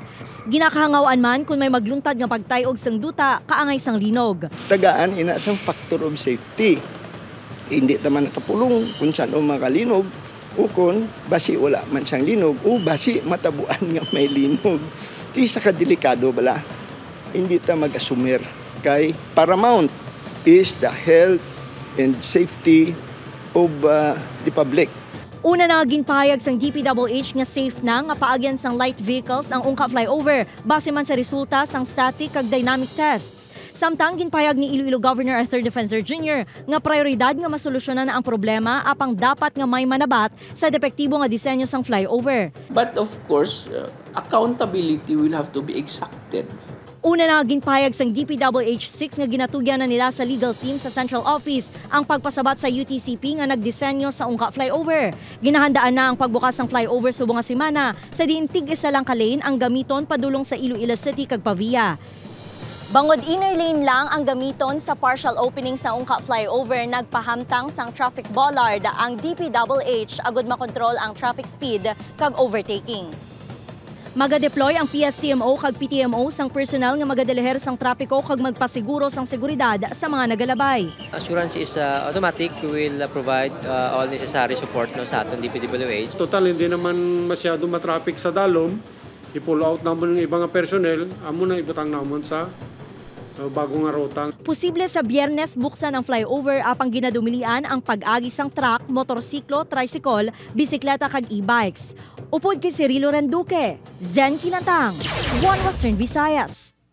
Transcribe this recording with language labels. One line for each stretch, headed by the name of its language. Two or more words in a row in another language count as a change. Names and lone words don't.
Hiligaynon: Ginakahangawaan man kung may magluntad nga pagtayog sang duta kaangay sang linog. Tagaan ina sang
English: factor of safety.
Hiligaynon: Hindi naman nakapulong kung saan o makalinog o kung basi wala man siyang linog o basi matabuan nga may linog. Di sa kadelikado bala, hindi ta mag-assumer kay
English: paramount is the health and safety of the public.
Hiligaynon: Una na ginpahayag sang DPWH nga safe na nga paagyan sang
English: light vehicles
Hiligaynon: ang ungka flyover base man sa resulta sang static kag
English: dynamic tests.
Hiligaynon: Samtang ginpahayag ni Iloilo Governor Arthur Defensor Jr. nga prioridad nga masolusyonan na ang problema apang dapat nga may manabat sa depektibo nga disenyo sang flyover.
English: But of course, accountability will have to be exacted.
Hiligaynon: Una na ginpahayag sang DPWH6 nga ginatugyan na nila sa legal team sa Central Office ang pagpasabat sa UTCP nga nagdisenyo sa ungka flyover. Ginahandaan na ang pagbukas ng flyover subong nga semana sa diin tig-isa lang ka lane ang gamiton padulong sa Iloilo City kag Pavia. Bangod
English: inner lane
Hiligaynon: lang ang gamiton sa
English: partial opening
Hiligaynon: sa ungka flyover, nagpahamtang sang
English: traffic bollard
Hiligaynon: ang DPWH agud makontrol ang
English: traffic speed
Hiligaynon: kag overtaking. Maga-deploy ang PSTMO kag PTMO sang personal nga magadeleher sang trapiko kag magpasiguro sang seguridad sa mga nagalabay.
English: Assurance is automatic. We will provide all necessary support no,
Hiligaynon: sa aton DPWH. Total, hindi naman masyado matraffic sa dalom. I-pull out naman ng ibang personnel. Amo na ibutang naman sa bagong arotang. Posible sa Biyernes buksan ang flyover apang ginadumilian ang pag-agi sang truck, motorsiklo, tricycle, bisikleta kag e-bikes. Upod kay Cirilo Randuque, Zen Kilantang, One Western Visayas.